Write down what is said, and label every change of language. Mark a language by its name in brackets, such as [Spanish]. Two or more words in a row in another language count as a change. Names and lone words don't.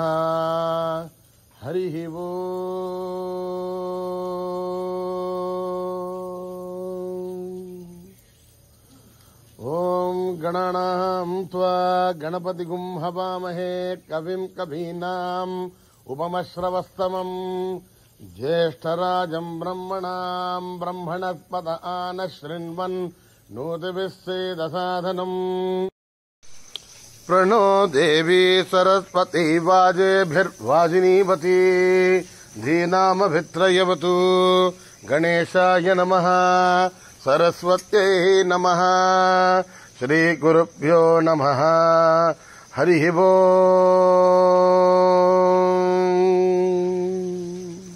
[Sanskrit] హరి ఓం గణానాం త్వా గణపతిగుం హవామహే కవిం కవీనాం ఉపమశ్రవస్తమం జ్యేష్ఠరాజం బ్రహ్మణాం బ్రహ్మణస్పత ఆనశృణ్వన్ నోతిభిः సేదసాదనం. प्रणो देवी सरस्वती वाजेभिर्वाजिनीवती धीनामभित्रयवतु. गणेशाय नमः. सरस्वत्यै नमः. श्रीगुरुभ्यो नमः. हरिः ओम्.